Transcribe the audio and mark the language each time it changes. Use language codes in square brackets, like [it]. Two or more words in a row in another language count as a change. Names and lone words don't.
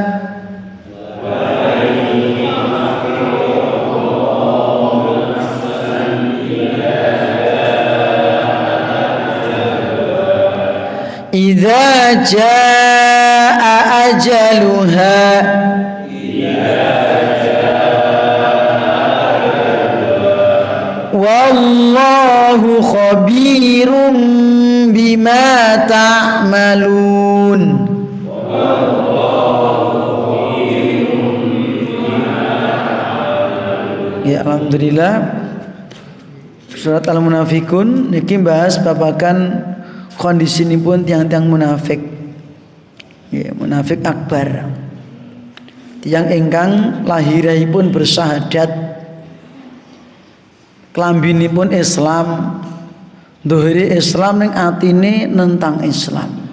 [ar] إذا جاء أجلها والله خبير بما تعملون. [jv] Ya, alhamdulillah surat Al-Munafikun niki bahas babagan kondisinipun tiang-tiang munafik. Ya, munafik akbar. Tiang ingkang lahiripun bersahadat, klambinipun Islam, dohiri Islam ning atine nentang Islam.